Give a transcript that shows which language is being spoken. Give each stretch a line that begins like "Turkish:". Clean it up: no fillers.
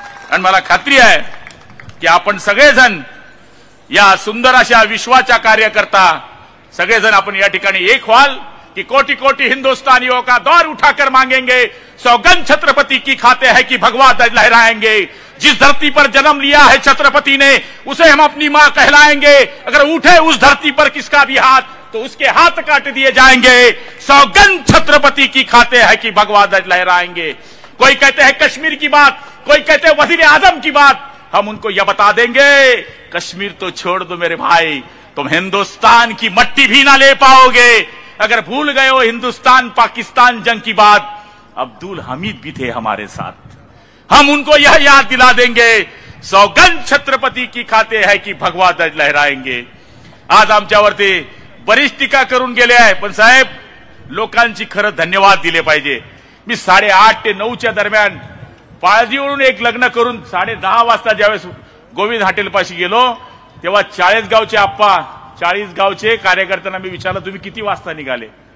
Marathi: आणि मला खात्री आहे की आपण सगळेजण या सुंदर अशा विश्वाच्या कार्यकर्ता सगळेजण आपण या ठिकाणी एक व्हाल कि
Hindi: कोटि कोटि हिंदुस्तानियों का दौर उठाकर मांगेंगे, सौगंध छत्रपति की खाते हैं कि भगवा ध्वज लहराएंगे. जिस धरती पर जन्म लिया है छत्रपति ने, उसे हम अपनी मां कहलाएंगे. अगर उठे उस धरती पर किसका भी हाथ तो उसके हाथ काट दिए जाएंगे. सौगंध छत्रपति की खाते हैं कि भगवा ध्वज लहराएंगे. कोई कहते हैं कश्मीर की बात, कोई कहते हैं वजीर आजम की बात, हम उनको यह बता देंगे, कश्मीर तो छोड़ दो मेरे भाई, तुम हिंदुस्तान की मट्टी भी ना ले पाओगे। अगर भूल गए हो हिंदुस्तान पाकिस्तान जंग की बात, अब्दुल हमीद भी थे हमारे साथ, हम उनको यह याद दिला देंगे, सौगंध छत्रपती की खाते है की भगवा ध्वज लहराएंगे।
Marathi: आज आमच्यावरती बरीच टीका करून गेले आहे, पण साहेब लोकांची खरं धन्यवाद दिले पाहिजे। मी 8:30 ते 9च्या दरम्यान पाळजीवरून एक लग्न करून 10:30 वाजता ज्यावेळेस गोविंद हॉटेलपाशी गेलो, तेव्हा 40 गावचे आप्पा, 40 गावचे कार्यकर्त्यांना मी विचारलं तुम्ही किती वाजता निघाले?